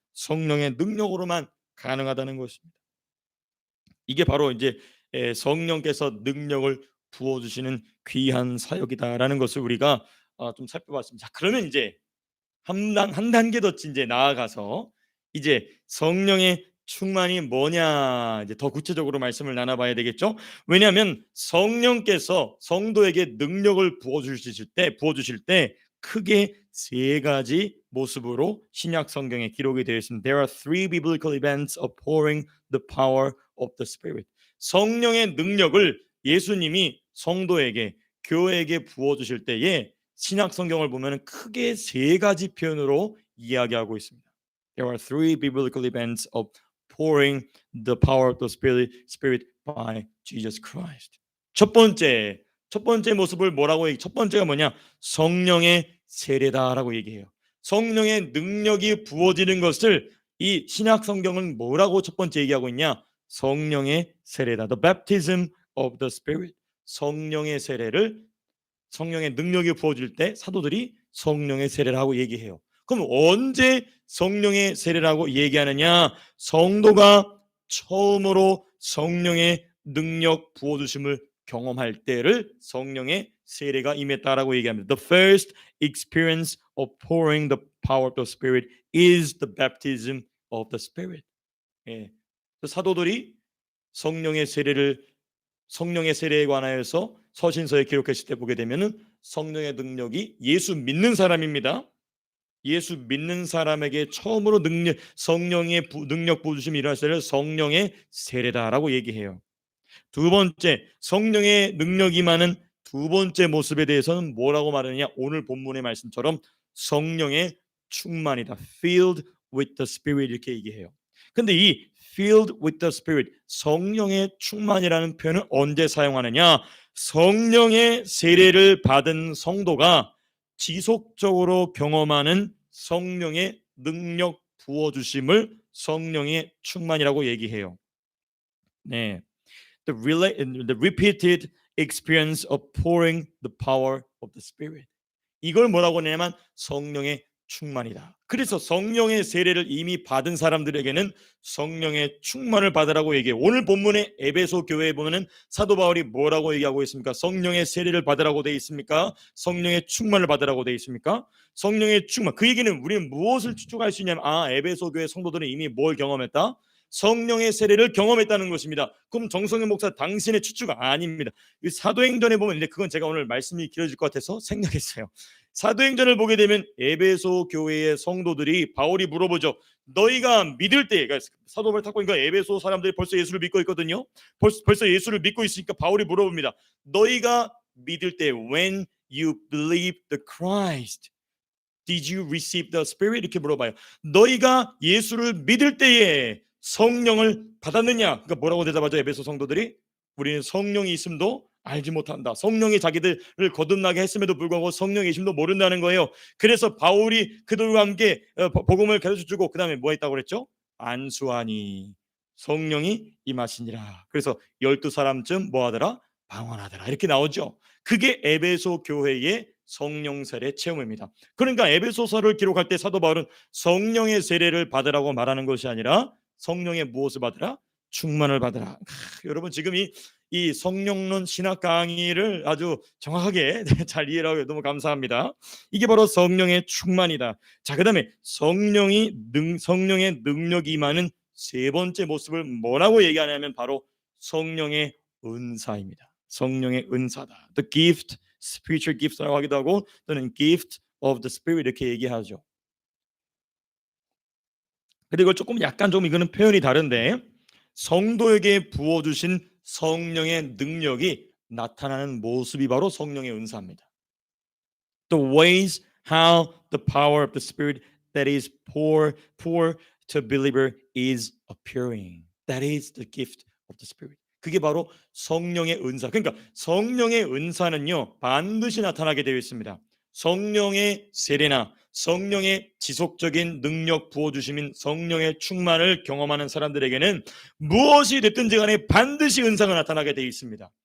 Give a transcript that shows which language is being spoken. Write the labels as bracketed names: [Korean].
[Korean] 성령의 능력으로만 가능하다는 것입니다. 이게 바로 이제 성령께서 능력을 부어주시는 귀한 사역이다라는 것을 우리가 좀 살펴봤습니다. 자, 그러면 이제 한 단계 더 이제 나아가서 이제 성령의 충만이 뭐냐, 이제 더 구체적으로 말씀을 나눠봐야 되겠죠. 왜냐하면 성령께서 성도에게 능력을 부어주실 때 크게 세 가지 모습으로 신약 성경에 기록이 되어 있습니다. [English] There are three biblical events of pouring the power of the Spirit. [Korean] 성령의 능력을 예수님이 성도에게, 교회에게 부어주실 때에 신약 성경을 보면 크게 세 가지 표현으로 이야기하고 있습니다. [English] There are three biblical events of pouring the power of the Spirit by Jesus Christ. [Korean] 첫 번째 모습을 뭐라고 첫 번째가 뭐냐? 성령의 세례다라고 얘기해요. 성령의 능력이 부어지는 것을 이 신약 성경은 뭐라고 첫 번째 얘기하고 있냐? 성령의 세례다. [English] The baptism of the Spirit. [Korean] 성령의 세례를, 성령의 능력이 부어질 때 사도들이 성령의 세례를 하고 얘기해요. 그럼 언제 성령의 세례라고 얘기하느냐? 성도가 처음으로 성령의 능력 부어주심을 경험할 때를 성령의 세례가 임했다라고 얘기합니다. [English] The first experience of pouring the power of the Spirit is the baptism of the Spirit. [Korean] 예. 사도들이 성령의 세례에 관하여서 서신서에 기록했을 때 보게 되면은 성령의 능력이 예수 믿는 사람입니다. 예수 믿는 사람에게 처음으로 성령의 능력 부어주심이 일어날 때를 성령의 세례다라고 얘기해요. 두 번째, 성령의 능력이 많은 두 번째 모습에 대해서는 뭐라고 말하느냐? 오늘 본문의 말씀처럼 성령의 충만이다. [English] Filled with the Spirit, [Korean] 이렇게 얘기해요. 근데 이 [English] filled with the Spirit, [Korean] 성령의 충만이라는 표현은 언제 사용하느냐? 성령의 세례를 받은 성도가 지속적으로 경험하는 성령의 능력 부어주심을 성령의 충만이라고 얘기해요. [English] 네, the repeated experience of pouring the power of the Spirit. [Korean] 이걸 뭐라고 하냐면 성령의 충만이다. 그래서 성령의 세례를 이미 받은 사람들에게는 성령의 충만을 받으라고 얘기해요. 오늘 본문의 에베소 교회에 보면은 사도 바울이 뭐라고 얘기하고 있습니까? 성령의 세례를 받으라고 돼 있습니까? 성령의 충만을 받으라고 돼 있습니까? 성령의 충만. 그 얘기는 우리는 무엇을 추측할 수 있냐면, 에베소 교회 성도들은 이미 뭘 경험했다? 성령의 세례를 경험했다는 것입니다. 그럼 정성현 목사 당신의 추측 아닙니다. 이 사도행전에 보면, 근데 그건 제가 오늘 말씀이 길어질 것 같아서 생략했어요. 사도행전을 보게 되면 에베소 교회의 성도들이 바울이 물어보죠. 너희가 믿을 때, 그러니까 사도를 탁 보니까 에베소 사람들이 벌써 예수를 믿고 있거든요. 벌써 예수를 믿고 있으니까 바울이 물어봅니다. 너희가 믿을 때, [English] when you believe the Christ, did you receive the Spirit? [Korean] 이렇게 물어봐요. 너희가 예수를 믿을 때에 성령을 받았느냐? 그러니까 뭐라고 대답하죠? 에베소 성도들이 우리는 성령이 있음도 알지 못한다. 성령이 자기들을 거듭나게 했음에도 불구하고 성령의 있음도 모른다는 거예요. 그래서 바울이 그들과 함께 복음을 가르쳐주고 그 다음에 뭐 했다고 그랬죠? 안수하니 성령이 임하시니라. 그래서 12사람쯤 뭐하더라? 방언하더라. 이렇게 나오죠. 그게 에베소 교회의 성령 세례 체험입니다. 그러니까 에베소서를 기록할 때 사도 바울은 성령의 세례를 받으라고 말하는 것이 아니라 성령의 무엇을 받으라? 충만을 받으라. 여러분 지금 이 성령론 신학 강의를 아주 정확하게 잘 이해를 하고 너무 감사합니다. 이게 바로 성령의 충만이다. 자, 그다음에 성령의 능력이 임하는 세 번째 모습을 뭐라고 얘기하냐면 바로 성령의 은사입니다. 성령의 은사다. [English] The gift, spiritual gifts라고 [Korean] 하기도 하고 또는 [English] gift of the spirit [Korean] 이렇게 얘기하죠. 근데 이걸 조금 약간 좀 이거는 표현이 다른데 성도에게 부어주신 성령의 능력이 나타나는 모습이 바로 성령의 은사입니다. [English] The ways how the power of the Spirit that is pour to believer is appearing. That is the gift of the Spirit. [Korean] 그게 바로 성령의 은사. 그러니까 성령의 은사는요 반드시 나타나게 되어 있습니다. 성령의 세례나 성령의 지속적인 능력 부어주심인 성령의 충만을 경험하는 사람들에게는 무엇이 됐든지 간에 반드시 은사가 나타나게 되어 있습니다.